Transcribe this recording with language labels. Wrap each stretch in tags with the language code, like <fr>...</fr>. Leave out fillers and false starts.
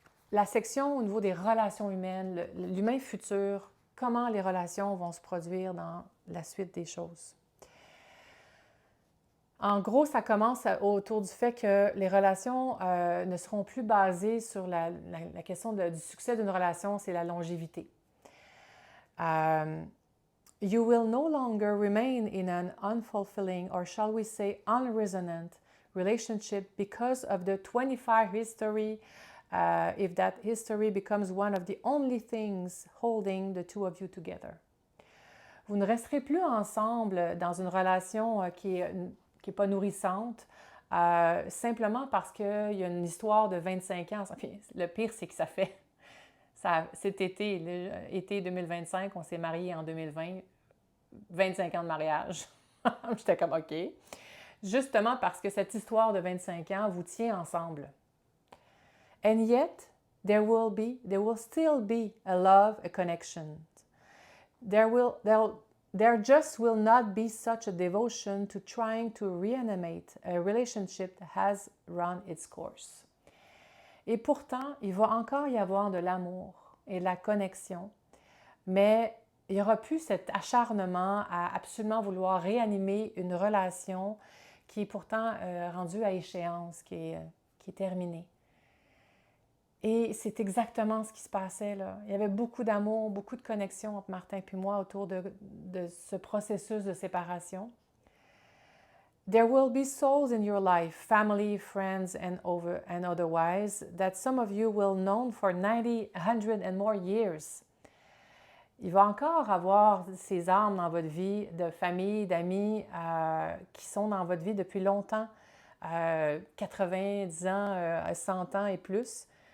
<fr>La section au niveau des relations humaines, l'humain futur, comment les relations vont se produire dans la suite des choses. En gros, ça commence autour du fait que les relations ne seront plus basées sur la question du succès d'une relation, c'est la longévité.</fr> <en>You will no longer remain in an unfulfilling, or shall we say unresonant, relationship because of the 25 history, if that history becomes one of the only things holding the two of you together.</en> <fr>Vous ne resterez plus ensemble dans une relation qui est pas nourrissante, simplement parce qu'il y a une histoire de 25 ans. Le pire, c'est que ça fait cet été, été 2025, on s'est mariés en 2020, 25 ans de mariage. J'étais comme OK. Justement parce que cette histoire de 25 ans vous tient ensemble.</fr> <en>And yet, there will still be a love, a connection. There just will not be such a devotion to trying to reanimate a relationship that has run its course.</en> <fr>Et pourtant, il va encore y avoir de l'amour et de la connexion, mais il n'y aura plus cet acharnement à absolument vouloir réanimer une relation qui est pourtant rendue à échéance, qui est terminée. Et c'est exactement ce qui se passait là. Il y avait beaucoup d'amour, beaucoup de connexion entre Martin et moi autour de ce processus de séparation.</fr> <en>There will be souls in your life, family, friends, and otherwise, that some of you will know for 90, 100 and more years.</en> <fr>Il va encore avoir ces âmes dans votre vie, de famille, d'amis, qui sont dans votre vie depuis longtemps, 90 ans, 100 ans et plus.</fr>